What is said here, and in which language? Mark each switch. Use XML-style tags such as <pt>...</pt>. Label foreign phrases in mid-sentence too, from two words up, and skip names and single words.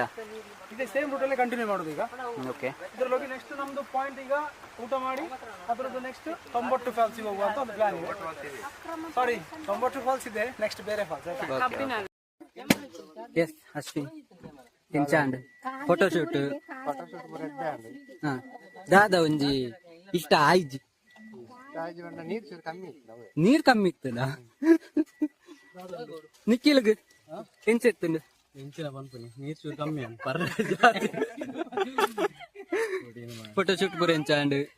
<kn>ಇದೇ ಸೇಮ್ ರೂಟಲ್ಲೇ ಕಂಟಿನ್ಯೂ ಮಾಡೋದು ಈಗ. ಓಕೆ, ಇದ್ರಲ್ಲಿ ಹೋಗಿ ನೆಕ್ಸ್ಟ್ ನಮ್ದು ಪಾಯಿಂಟ್ ಈಗ ಊಟ ಮಾಡಿ ಅದರದ್ದು ನೆಕ್ಸ್ಟ್ ತೊಂಬಟ್ಟು ಫಾಲ್ಸಿಗೆ ಹೋಗುವಂತ ಒಂದು ಪ್ಲಾನ್ ಇದೆ. ಸಾರಿ, ತೊಂಬಟ್ಟು ಫಾಲ್ಸ್ ಇದೆ, ನೆಕ್ಸ್ಟ್ ಬೇರೆ ಫಾಲ್ಸ್.</kn> <tcy>ಎಸ್ ಅಶ್ವಿನ್ ತಿಂಚಾಂಡ್ ಫೋಟೋಶೂಟ್ ದಾದ ಒಂಜಿ ಇಷ್ಟ ಆಯ್ಜಿ ನೀರ್ ಕಮ್ಮಿ ಇತ್ತದ ನಿಖಿಲ್ಗ್ ಎಂಚೆತ್ತುಂಡು</tcy> <kn>ನೀರು ಚೂರು ಕಮ್ಮಿ</kn> <tcy>ಫೋಟೋಶೂಟ್ ಪೂರ ಎಂಚಾಂಡ್</tcy>